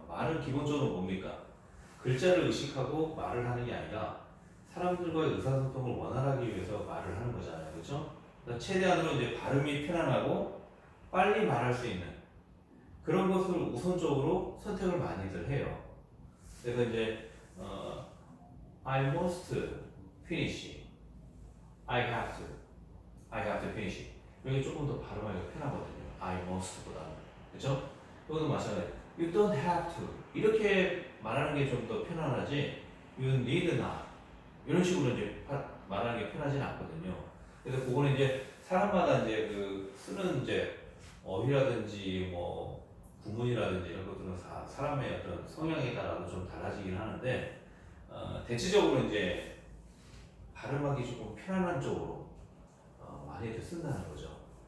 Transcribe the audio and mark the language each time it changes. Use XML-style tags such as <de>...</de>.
<ko>말은 기본적으로 뭡니까? 글자를 의식하고 말을 하는 게 아니라 사람들과의 의사소통을 원활하게 위해서 말을 하는 거잖아요. 그렇죠? 그러니까 최대한으로 이제 발음이 편안하고 빨리 말할 수 있는 그런 것을 우선적으로 선택을 많이들 해요. 그래서 이제</ko> <en>I must finish, I have to finish.</en> <ko>여기 조금 더 발음하기가 편하거든요.</ko> <en>I must</en> <ko>보다는, 그렇죠? 이것도 마찬가지.</ko> <en>You don't have to</en> <ko>이렇게 말하는 게 좀 더 편안하지.</ko> <en>You need not</en> <ko>이런 식으로 이제 말하는 게 편하지는 않거든요. 그래서 그거는 이제 사람마다 이제 그 쓰는 이제 어휘라든지 뭐 구문이라든지 이런 것들은 사람의 어떤 성향에 따라서 좀 달라지긴 하는데 대체적으로 이제 발음하기 조금 편안한 쪽으로 많이들 쓴다는 거죠.</ko>